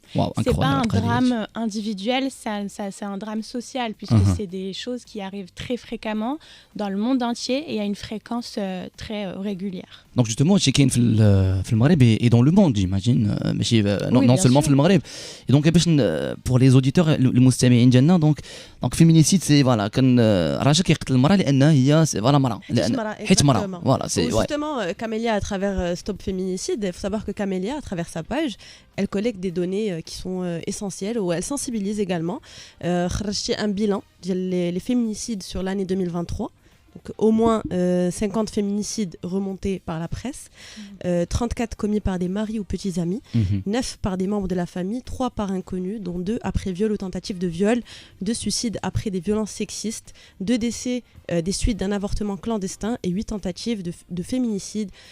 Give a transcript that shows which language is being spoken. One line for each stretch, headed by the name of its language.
French: Wow, c'est pas un drame individuel, c'est un drame social, puisque c'est des choses qui arrivent très fréquemment dans le monde entier et à une fréquence très régulière. Donc justement, chez Kane
Arabic: في المغرب
French: et dans le monde, j'imagine, non seulement في المغرب. Et donc pour les auditeurs
Arabic: المستمعين ديالنا,
French: donc féminicide c'est voilà
Arabic: كان راجل كيقتل المرأة لأنها هي voilà مرأة حيت مرأة.
French: Voilà, c'est justement Camélia à travers Stop Féminicide, il faut savoir que Camélia à travers sa page, elle collecte des données qui sont essentielles ou elle sensibilise également.
Arabic: خرجتي
French: un bilan les féminicides sur l'année 2023. Donc, au moins 50 féminicides remontés par la presse, 34 commis par des maris ou petits amis, 9 par des membres de la famille, 3 par inconnus, dont 2 après viol ou tentative de viol, 2 suicides après des violences sexistes, 2 décès des suites d'un avortement clandestin et 8 tentatives de féminicide.